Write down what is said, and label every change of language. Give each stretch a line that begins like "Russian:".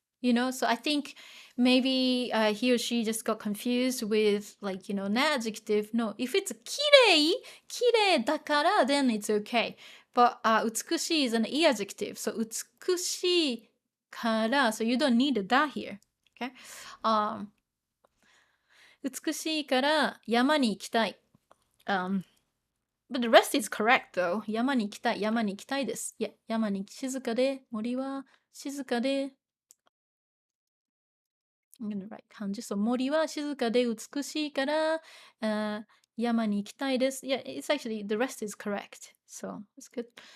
English: So I think maybe he or she just got confused with like, an adjective. No, if it's kirei dakara, then it's okay. But 美しい is an adjective. So 美しいから, so you don't need a da here. Okay?
Japanese: 美しいから山に行きたい。
English: But the rest is correct though.
Japanese: 山に行きたい、山に行きたいです。いや、山に静かで、森は静かで、
English: I'm gonna write
Japanese: 漢字。そう、森は静かで美しいから、山に行きたいです。
English: Yeah, it's actually, the rest is correct. So, it's good.